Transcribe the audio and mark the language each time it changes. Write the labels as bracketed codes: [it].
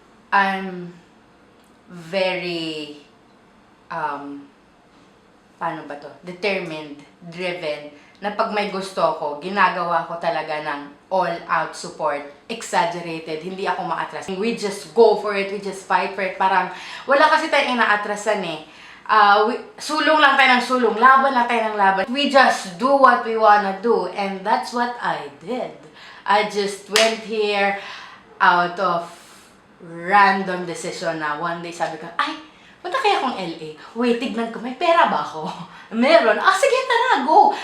[en] I'm very, [tl] paano ba to? Determined, driven, na pag may gusto ko, ginagawa ko talaga ng [en] all-out support, exaggerated, [tl] hindi ako maatras. [en] We just go for it, we just fight for it. [tl] Parang, wala kasi tayong inaatrasan eh. Sulong lang tayo ng sulong, laban lang tayo ng laban. [en] We just do what we wanna do, and that's what I did. I just went here out of random decision na one day [tl] sabi ko, ay, punta kaya akong LA. Wait, tignan ko, may pera ba ako? Meron. Sige, tara, go.